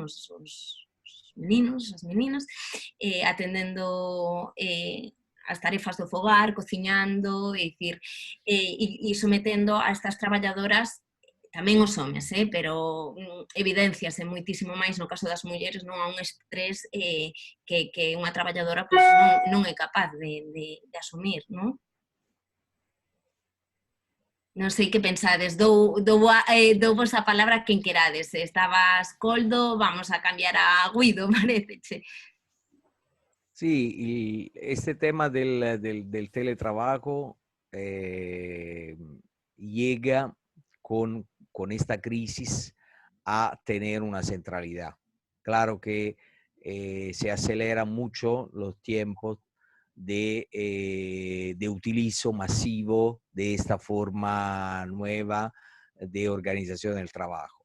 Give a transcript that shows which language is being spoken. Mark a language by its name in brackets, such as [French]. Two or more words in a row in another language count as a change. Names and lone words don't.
[Galician] Os meninos, as meninas, atendendo as tarefas do fogar, cociñando, e sometendo a estas traballadoras tamén os homes, pero evidenciase moitísimo máis no caso das mulleres, non, a un estrés que unha traballadora pues, non é capaz de asumir, non? Non sei que pensades, douvos a palabra a quen querades. Estabas Coldo, vamos a cambiar a Guido, parece. [Spanish] Sí, y este tema del teletrabajo llega con esta crisis a tener una centralidad. Claro que se aceleran mucho los tiempos de utilizo masivo de esta forma nueva de organización del trabajo.